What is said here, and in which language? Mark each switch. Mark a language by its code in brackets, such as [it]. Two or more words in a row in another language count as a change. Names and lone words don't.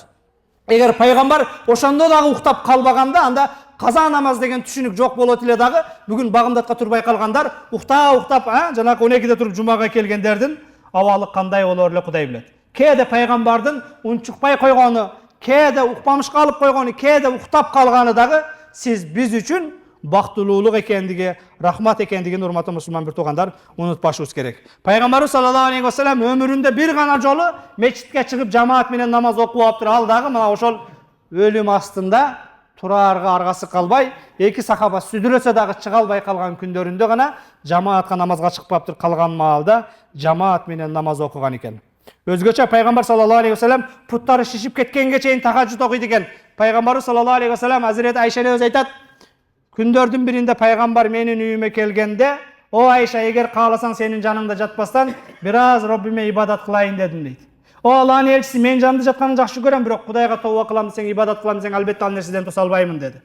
[ky] Эгер пайгамбар ошондо дагы уктап калбаганда, анда каза намаз деген түшүнүк жок болот эле дагы, бүгүн багымдатка турбай калгандар уктап, жанакы 12де туруп жумага келгендердин абалы кандай болор эле Кудай билет. Кээде пайгамбардын унчукпай койгону, кээде укпамыш калып койгону, кээде уктап калганы дагы сиз биз үчүн бактылуулук экендиги, рахмат экендигин урматтуу мусулман бир туугандар унутпашыбыз керек. Пайгамбарыбыз [ar] صلى الله عليه وسلم [ky] өмүрүндө бир гана жолу мечитке чыгып жамаат менен намаз окуп алыптыр. Ал дагы мына ошол өлүм астында тураарга аргасы калбай, эки сахаба сүдүрөсө дагы чыга албай калган күндөрүндө гана жамаатка намазга чыгып калыптыр. Калган маалда жамаат менен намаз окуган экен. Өзгөчө пайгамбар [ar] صلى الله عليه وسلم [ky] путтары шишип кеткенге чейин тахажжуд окуйт экен. Пайгамбарыбыз [ar] صلى الله عليه وسلم [ky] Азирети Айшаны өзү айтат, күндөрдүн биринде пайгамбар менин үйүмө келгенде, "О Айша, эгер кааласаң сенин жаныңда жатпастан, бир аз Роббиме ибадат кылайын" дедим дейт. "О Алланын элчиси, мен жанымда жатканын жакшы көрөм, бирок Кудайга тооба кылам десең, ибадат кылам десең, албетте ал нерседен туса албаймын" деди.